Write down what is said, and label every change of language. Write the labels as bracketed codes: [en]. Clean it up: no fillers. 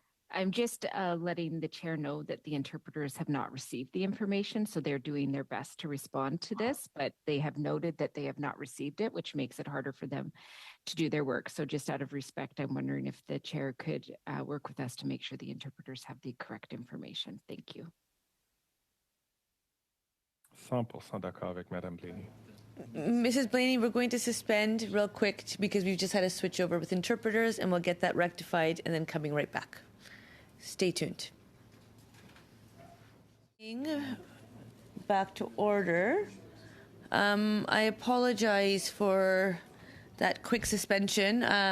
[en] I'm just letting the chair know that the interpreters have not received the information, so they're doing their best to respond to this, but they have noted that they have not received it, which makes it harder for them to do their work. So just out of respect, I'm wondering if the chair could work with us to make sure the interpreters have the correct information. Thank you. [fr] 100% d'accord avec Madame Blaney. [en] Mrs. Blaney, we're going to suspend real quick because we've just had a switch over with interpreters, and we'll get that rectified and then coming right back. Stay tuned. Back to order. I apologize for that quick suspension.